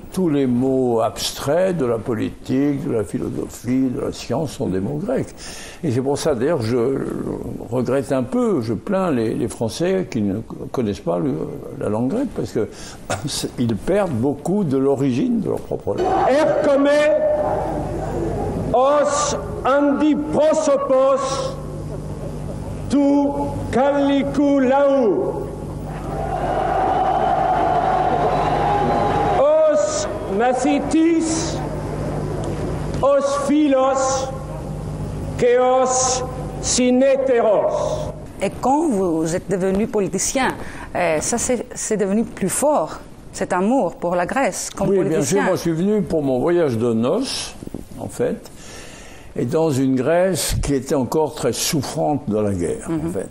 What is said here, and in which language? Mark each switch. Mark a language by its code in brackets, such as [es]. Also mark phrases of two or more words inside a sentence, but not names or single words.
[fr] Tous les mots abstraits de la politique, de la philosophie, de la science sont des mots grecs. Et c'est pour ça, d'ailleurs, je regrette un peu, je plains les Français qui ne connaissent pas la langue grecque, parce qu'ils perdent beaucoup de l'origine de leur propre langue. [el] Έρχομαι ως αντιπρόσωπος του γαλλικού λαού. Ως μαθητής, ως φίλος και ως συνεταιρός. [fr] Et quand vous êtes devenu politicien, ça c'est devenu plus fort, cet amour pour la Grèce comme politicien. Oui, bien sûr, moi je suis venu pour mon voyage de noces, en fait, et dans une Grèce qui était encore très souffrante de la guerre, en fait.